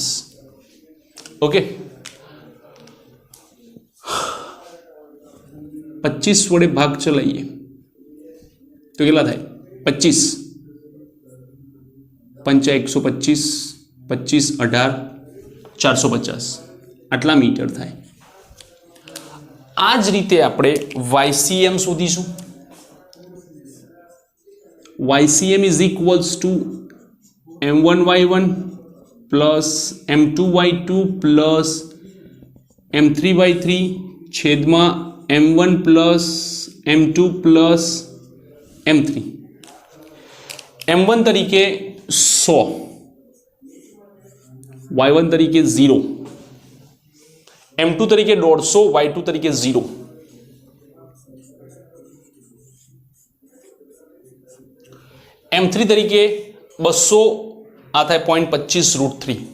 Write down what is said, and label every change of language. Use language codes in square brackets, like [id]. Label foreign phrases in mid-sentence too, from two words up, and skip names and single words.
[gu] ઓકે, 25 વડે ભાગ ચલાવીએ તો કેટલા થાય? 25 પંચા 125, 25 18 450 આટલા મીટર થાય. આ જ રીતે આપણે YCM શોધીશું. [en] YCM is equals to M1Y1 plus M2Y2 plus M3Y3 છેદમાં M1 plus M2 plus M3. [gu] M1 તરીકે 100, Y1 તરીકે 0, M2 તરીકે 150, Y2 તરીકે 0. M3 તરીકે 200, આ થાય 0.25√3.